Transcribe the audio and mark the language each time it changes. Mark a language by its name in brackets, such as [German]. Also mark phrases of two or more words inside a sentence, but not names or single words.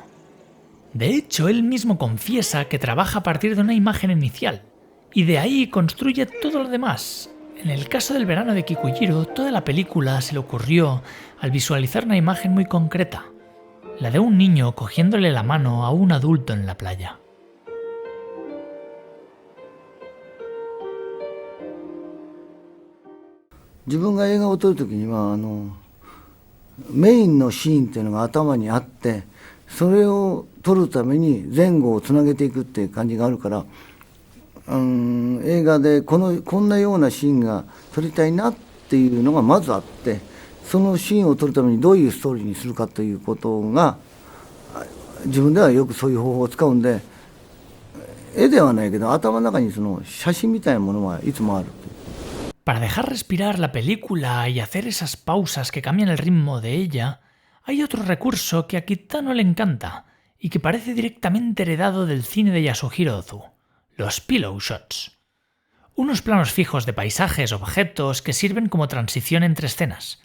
[Spanish] De hecho, él mismo confiesa que trabaja a partir de una imagen inicial, y de ahí construye todo lo demás. En el caso del verano de Kikujiro, toda la película se le ocurrió al visualizar una imagen muy concreta, la de un niño cogiéndole la mano a un adulto en la playa. [Japanese] Yoが映画を撮るときにはメインのシーンっていうのが頭にあって、それを撮るために前後をつなげていくっていう感じがあるから、映画でこんなようなシーンが撮りたいなっていうのがまずあって、そのシーンを撮るためにどういうストーリーにするかということが自分ではよくそういう方法を使うんで、絵ではないけど頭の中にその写真みたいなものはいつもある。 [Spanish] Para dejar respirar la película y hacer esas pausas que cambian el ritmo de ella, hay otro recurso que a Kitano le encanta y que parece directamente heredado del cine de Yasuhiro Ozu: los [English] pillow shots. [Spanish] Unos planos fijos de paisajes, objetos que sirven como transición entre escenas.